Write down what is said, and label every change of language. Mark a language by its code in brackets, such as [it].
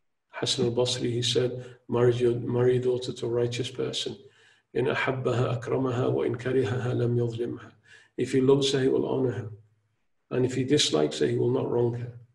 [en] Hassan al-Basri, he said, marry your daughter to a righteous person. [ar] إن أحبها أكرمها وإن كرهها لم يظلمها. [en] If he loves her, he will honor her. And if he dislikes her, he will not wrong her.